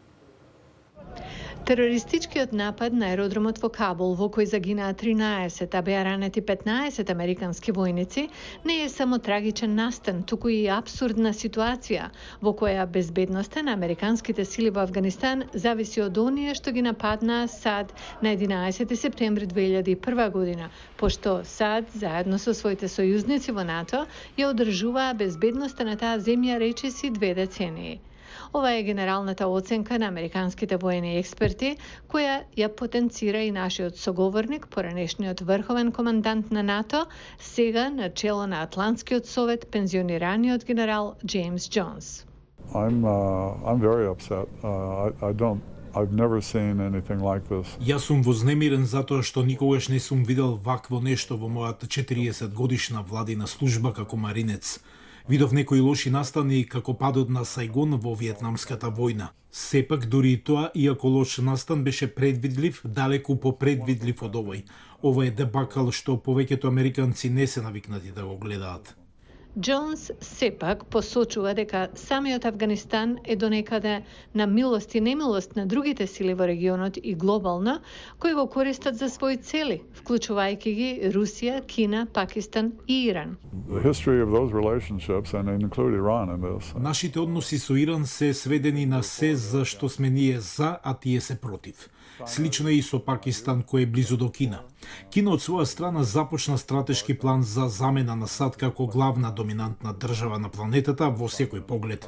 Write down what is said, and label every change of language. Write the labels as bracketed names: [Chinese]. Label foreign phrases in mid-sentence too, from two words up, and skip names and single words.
[Macedonian] Терористичкиот напад на аеродромот во Кабул, во кој загинаа 13, а беа ранети 15 американски војници, не е само трагичен настан, туку и апсурдна ситуација, во која безбедноста на американските сили во Авганистан зависи од оние што ги нападнаа САД на 11 септември 2001 година, пошто САД, заедно со своите сојузници во НАТО, ја одржуваа безбедноста на таа земја речиси 2 децении. Ова е генералната оценка на американските воени експерти, која ја потенцира и нашиот соговорник, поранешниот врховен командант на НАТО, сега на чело на Атлантскиот совет, пензионираниот генерал Джеймс Џонс. [English] I'm very upset. I've never seen anything like this. [Macedonian] Јас сум вознемирен затоа што никогаш не сум видел вакво нешто во мојата 40 годишна владина служба како маринец. Видов некои лоши настани како падот на Сајгон во Виетнамската војна. Сепак, дури и тоа, иако лош настан беше предвидлив, далеку попредвидлив од овој. Ова е дебакал што повеќето американци не се навикнати да го гледаат. Џонс сепак посочува дека самиот Авганистан е донекаде на милост и немилост на другите сили во регионот и глобално, кои го користат за своји цели, вклучувајќи ги Русија, Кина, Пакистан и Иран. [English] The history of those relationships, and include Iran in this. [Macedonian] Нашите односи со Иран се сведени на се за што сме ние за, а тие се против. Слично е и со Пакистан, кој е близу до Кина. Кина од своја страна започна стратешки план за замена на САД како главна доминантна држава на планетата во секој поглед.